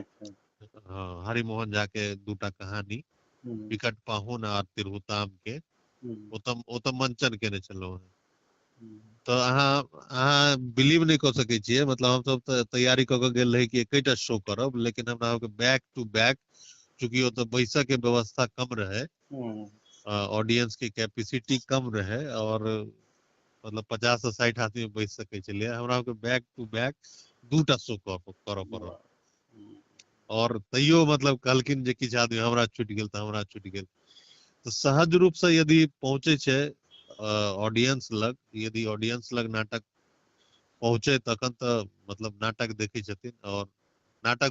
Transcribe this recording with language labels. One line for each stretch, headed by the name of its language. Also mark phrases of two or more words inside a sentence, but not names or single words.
Maithili: हाँ, हरिमोहन झा के 2टा कहानी, बिकट पाहुन और तिरहुताम के, ओतऽ मंचन केने छलहुँ हैं। तो अहाँ बिलीव नहीं कर सकै छियै, मतलब हम सब तऽ तैयारी क के गेल रही कि एकेटा शो करब, लेकिन हमरा
English: back to back,
Maithili: चूंकि ओतऽ बैसक के व्यवस्था कम रहे, ऑडियंस के कैपेसिटी कम रहे, और मतलब 50 से 60 आदमी बैस सकै छलियै, हमरा
English: back to back
Maithili: 2टा शो करऽ पड़ल। और तैयो मतलब कहलखिन जे किछु आदमी हमरा छूटि गेल तऽ हमरा छूटि गेल। तो सहज रूप से यदि पहुंचे छै ऑडियंस लग, यदि ऑडियंस लग नाटक पहुंचे तखन तऽ मतलब नाटक देखै छथिन और नाटक